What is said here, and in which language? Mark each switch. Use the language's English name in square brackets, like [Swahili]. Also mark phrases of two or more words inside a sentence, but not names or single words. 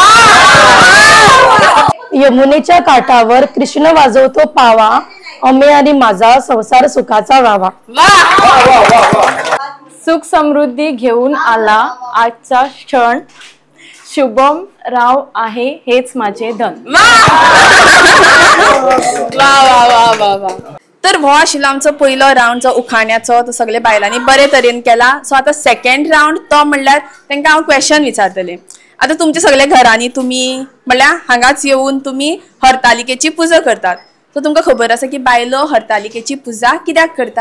[Marathi] यमुनेच्या काठावर कृष्ण वाजवतो पावा, अमे आणि माझा संसार सुखाचा व्हावा. सुख समृद्धी घेऊन आला आजचा क्षण, शुभम राव आहे हेच माझे धन. [Konkani] तर हो आशिल्लो आमचो पयलो राउंड जो उखाण्याचो, तो सगळे बायलांनी बरे तरेन केला. सो आता [English] second round [Konkani] तो म्हणल्यार तांकां हांव क्वेश्चन विचारतलें. आता तुमच्या सगळे घरांनी तुम्ही म्हणल्यार हांगाच येऊन तुम्ही हरतालिकेची पुजा करतात. सो तुमकां खबर आसा की बायलो हरतालिकेची पुजा कित्याक करता?